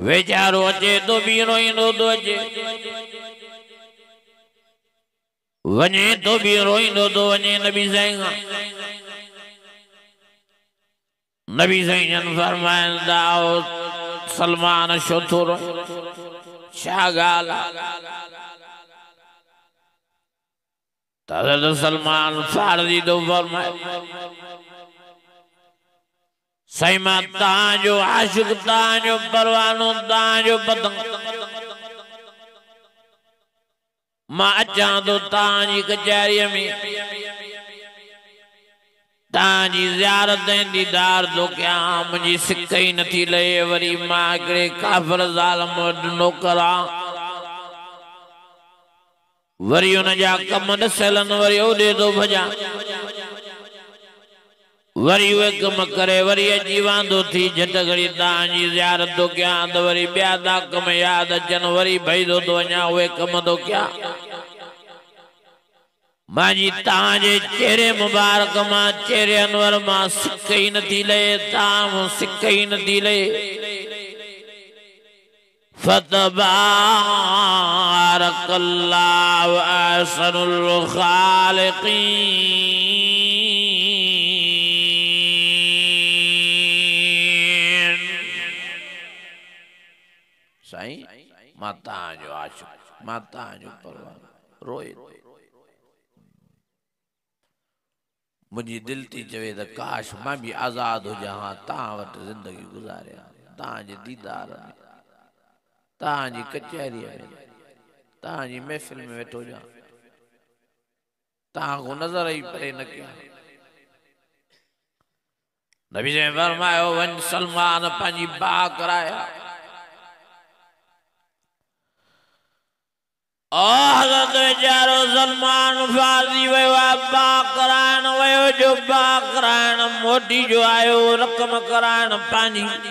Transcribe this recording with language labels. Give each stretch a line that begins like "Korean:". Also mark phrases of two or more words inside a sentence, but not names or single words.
Sindhi: वेचारो अचे तो भी रोईंदो तो अचे वने तो भी रोईंदो तो वने नबी साईं नबी साईं फरमाइन दाओ सलमान छो थो रोए छा ॻाल्हि हज़रत सलमान फारसी तो फरमाए साईं मां तव्हांजो आशिक तव्हांजो परवानो तव्हांजो पतंग मां अचां तो तव्हांजी कचहरीअ में ताजी ज़ियारत दीदार तो क्या मुझी सिक ही नथी लहे वरी मां हिकिड़े काफ़िर ज़ालिम वटि नौकरा वरी उन जा कम ॾसियलनि वरी ओॾे थो भॼां वरी उहे कम करे वरी अची वांदो थी झट घड़ी तव्हांजी ज़ियारत तो क्या त वरी ॿिया था कम यादि अचनि वरी भई थो वञा उहे कम तो क्या माजी ताजे चेहरे मुबारक मां चेहरे अनवर मां सिक ही नथी लहे ताम सिक ही नथी लहे
Arabic: فتبارك الله أحسن الخالقين
Sindhi: साईं माता जो आशिक माता जो परवानो रोए मुझी दिल थी चवे तो
Urdu: کاش میں بھی آزاد ہو
Sindhi: जहाँ तव्हां वटि जिंदगी गुजारिया तव्हांजे दीदार में तव्हांजी कचहरीअ में तव्हांजी महफ़िल में वेठो हुजां तव्हां को नज़र ही परे न कयां नबी ने फरमायो वञ सलमान पंहिंजी बाह कराया हज़रत वेचारो सलमान फारसी वयो बाह कराइण वयो जो बाह कराइण मोटी जो आयो रक़म कराइण पंहिंजी